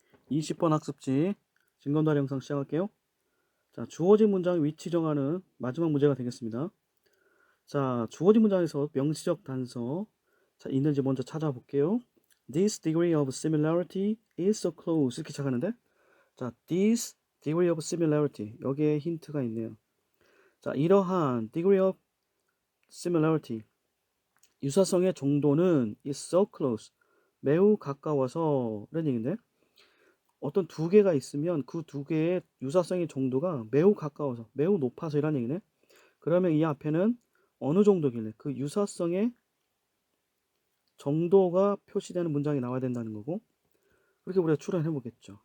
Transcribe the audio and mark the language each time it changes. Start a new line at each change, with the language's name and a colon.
Korean: 20번 학습지 진검다리 영상 시작할게요. 자, 주어진 문장 위치 정하는 마지막 문제가 되겠습니다. 자, 주어진 문장에서 명시적 단서 있는지 먼저 찾아볼게요.
English: This degree of similarity is so close.
Korean: 이렇게 시작하는데, 자,
English: this degree of similarity.
Korean: 여기에 힌트가 있네요. 자, 이러한 degree of similarity. 유사성의 정도는 is so close. 매우 가까워서 라는 얘기인데, 어떤 두 개가 있으면 그 두 개의 유사성의 정도가 매우 가까워서 매우 높아서 이란 얘기네. 그러면 이 앞에는 어느 정도길래 그 유사성의 정도가 표시되는 문장이 나와야 된다는 거고, 그렇게 우리가 추론해 보겠죠.